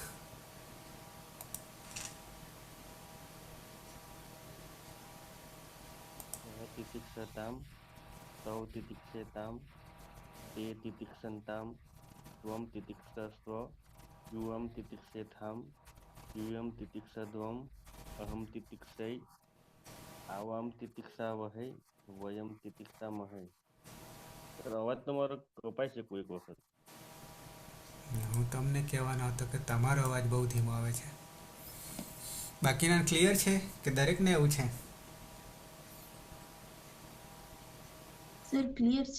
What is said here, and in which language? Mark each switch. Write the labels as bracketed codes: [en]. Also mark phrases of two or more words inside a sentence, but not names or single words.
[sa] તિતિક્ષતામ તૌ તિતિક્ષેતામ તે તિતિક્ષંતામ ત્વમ તિતિક્ષસ્વ યુવમ તિતિક્ષેથામ यूयम तितिक्षध्वम अहम तितिक्षै आवाम तितिक्षा वहै वयम तितिक्षा महै. [gu] સર અવાજ તમારો કપાય છે કોઈક વખત. હું તમને કહેવાનો હતો કે તમારો અવાજ બહુ ધીમો આવે છે. બાકીના ક્લિયર છે કે દરેકને એવું છે? સર ક્લિયર છે.